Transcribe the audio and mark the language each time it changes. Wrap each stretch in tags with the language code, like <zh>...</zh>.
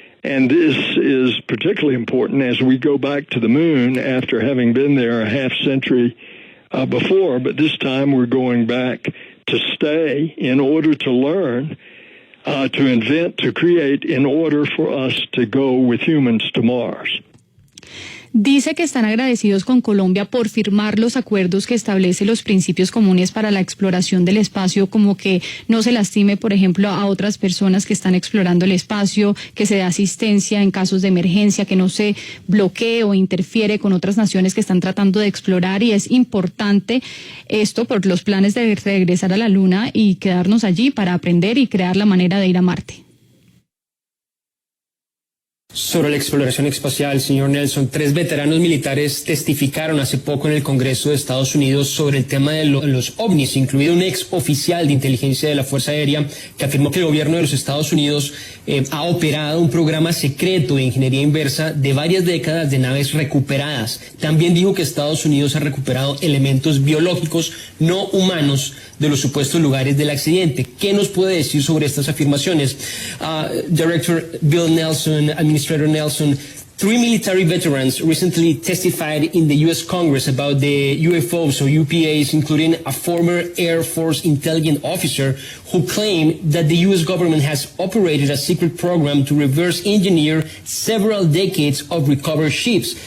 <en>And this is particularly important as we go back to the moon after having been there a half century before, but this time we're going back to stay in order to learn, to invent, to create, in order for us to go with humans to Mars.</en> <es>Dice que están agradecidos con Colombia por firmar los acuerdos que establecen los principios comunes para la exploración del espacio, como que no se lastime, por ejemplo, a otras personas que están explorando el espacio, que se dé asistencia en casos de emergencia, que no se bloquee o interfiere con otras naciones que están tratando de explorar, y es importante esto por los planes de regresar a la Luna y quedarnos allí para aprender y crear la manera de ir a Marte. Sobre la exploración espacial, señor Nelson, 3 veteranos militares testificaron hace poco en el Congreso de Estados Unidos sobre el tema de los OVNIs, incluido un ex oficial de inteligencia de la Fuerza Aérea que afirmó que el gobierno de los Estados Unidos ha operado un programa secreto de ingeniería inversa de varias décadas de naves recuperadas. También dijo que Estados Unidos ha recuperado elementos biológicos no humanos de los supuestos lugares del accidente. ¿Qué nos puede decir sobre estas afirmaciones?</es> <en>Director Bill Nelson, Administrator Nelson, 3 military veterans recently testified in the U.S. Congress about the UFOs or UPAs, including a former Air Force intelligence officer who claimed that the U.S. government has operated a secret program to reverse engineer several decades of recovered ships.</en>